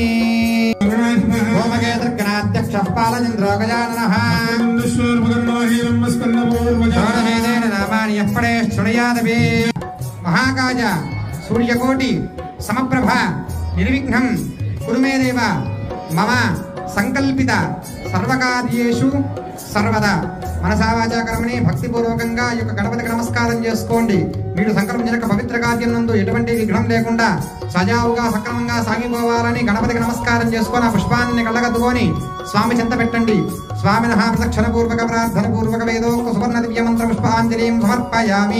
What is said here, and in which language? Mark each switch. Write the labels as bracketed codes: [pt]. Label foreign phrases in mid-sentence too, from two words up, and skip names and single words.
[sa] होमकेतर्गणाध्यक्षः पालचन्द्रो गजाननः षोडशेन नामानि यः पठे शृणुयादपि महाकाय सूर्यकोटि समप्रभा निर्विघ्नं कुरु मे देव मम संकल्पित सर्वकार्येषु सर्वदा [te] మనసా వాచా కర్మని భక్తిపూర్వకంగా ఈ యొక్క గణపతికి నమస్కారం చేసుకోండి. మీరు సంకల్పించిన పవిత్ర కార్యం నందు ఎటువంటి విఘ్నం లేకుండా సజావుగా సక్రమంగా సాగిపోవాలని గణపతికి నమస్కారం చేసుకొని ఆ పుష్పాన్ని కళ్ళగద్దుకొని స్వామి చెంత పెట్టండి. [sa] స్వామినః ప్రదక్షిణ పూర్వక ప్రార్థన పూర్వక వేదోక్త సువర్ణ దివ్య మంత్ర పుష్పాంజలిం సమర్పయామి.